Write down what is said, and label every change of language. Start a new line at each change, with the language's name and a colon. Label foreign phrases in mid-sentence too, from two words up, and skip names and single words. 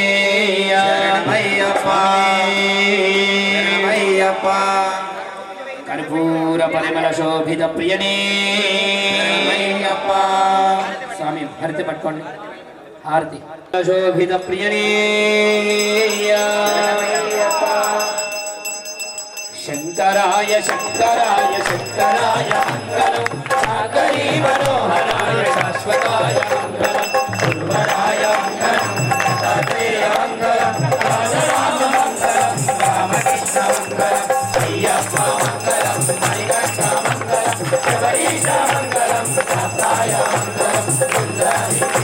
Telugu: అయ్యప్ప అయ్యప్ప కర్పూర పరిమళ శోభిత ప్రియనే అయ్యప్ప స్వామి హారతి పట్టుకోండి హారతి శోభిత ప్రియనే అయ్యప్ప
Sanskrit: शङ्कराय शङ्कराय शङ्कराय मङ्गलं सागरी मनोहराय शाश्वताय मङ्गलं गुरुवराय मङ्गलं दत्तात्रेय मङ्गलं रामराम मङ्गलं रामकृष्ण मङ्गलं अय्यप्प मङ्गलं हरिकण्ठ मङ्गलं शबरीश मङ्गलं शास्ताय मङ्गलं सुन्दराय